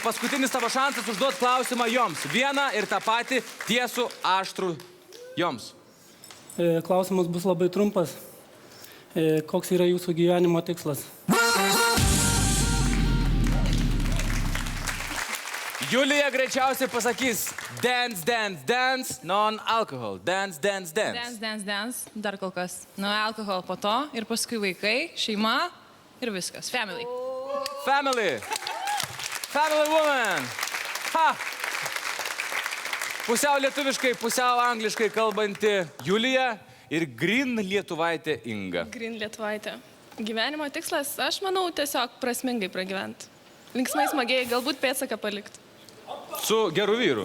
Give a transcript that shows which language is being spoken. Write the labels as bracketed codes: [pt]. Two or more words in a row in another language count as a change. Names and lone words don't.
[lt] Paskutinis tavo šansas užduoti klausimą joms. Vieną ir tą patį tiesų aštrų joms. Klausimas bus labai trumpas. Koks yra jūsų gyvenimo tikslas? Julija greičiausiai pasakys [en] dance, dance, dance, non-alcohol. Dance, dance, dance. Dance, dance, dance. [lt] Dar kol kas. Nuo alkoholio po to ir paskui vaikai, šeima ir viskas. [en] Family. Family. Family woman. Ha. [lt] Pusiau lietuviškai, pusiau angliškai kalbanti Julija ir green lietuvaitė Inga. Green Lietuvaitė. Gyvenimo tikslas, aš manau, tiesiog prasmingai pragyventi. Linksmai smagiai, galbūt pėdsaką palikti. Su geru vyru.